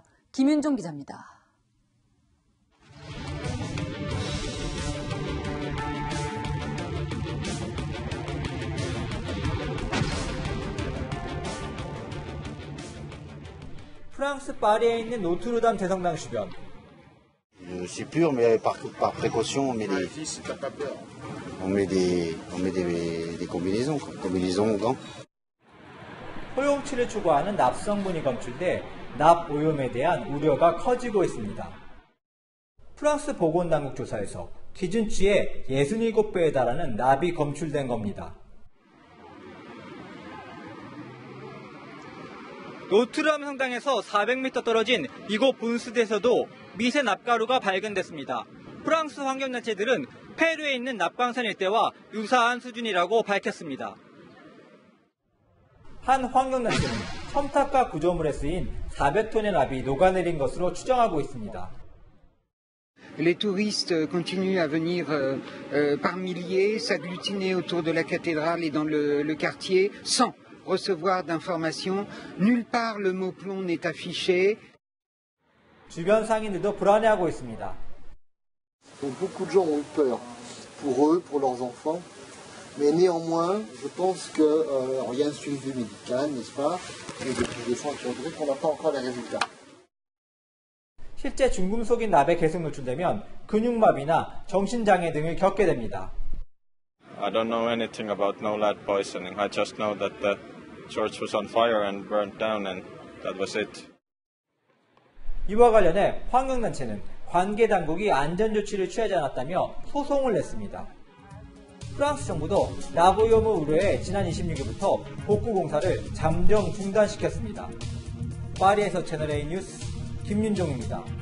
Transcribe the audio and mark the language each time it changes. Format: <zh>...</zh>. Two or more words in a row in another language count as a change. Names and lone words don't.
<ko>김윤종 기자입니다. 프랑스 파리에 있는 노트르담 대성당 주변.</ko> <fr>C'est pur, mais par précaution, on met des combinaisons, gants.</fr> <ko>허용치를 추구하는 납성분이 검출돼 납 오염에 대한 우려가 커지고 있습니다. 프랑스 보건당국 조사에서 기준치의 67배에 달하는 납이 검출된 겁니다. 노트르담 성당에서 400m 떨어진 이곳 분수대에서도 미세 납가루가 발견됐습니다. 프랑스 환경단체들은 페루에 있는 납광산 일대와 유사한 수준이라고 밝혔습니다. 한 환경단체는 첨탑과 구조물에 쓰인 400톤의 납이 녹아내린 것으로 추정하고 있습니다.</ko> <fr>Les touristes continuent à venir par milliers, s'agglutiner autour de la cathédrale et dans le quartier sans recevoir d'informations. Nulle part le mot plomb n'est affiché.</fr> <ko>주변 상인들도 불안해하고 있습니다.</ko> <fr>Beaucoup de gens ont peur pour eux, pour leurs enfants, mais néanmoins, je pense que il y a un suivi médical, n'est-ce pas, et depuis des fois qu'on n'a pas encore les résultats.</fr> <ko>실제 중금속인 납에 계속 노출되면 근육마비나 정신장애 등을 겪게 됩니다.</ko> <en>I don't know anything about no lead poisoning. I just know that the church was on fire and burned down and that was it.</en> <ko>이와 관련해 환경단체는 관계당국이 안전조치를 취하지 않았다며 소송을 냈습니다. 프랑스 정부도 납 오염을 우려해 지난 26일부터 복구 공사를 잠정 중단시켰습니다. 파리에서 채널A 뉴스 김윤종입니다.</ko>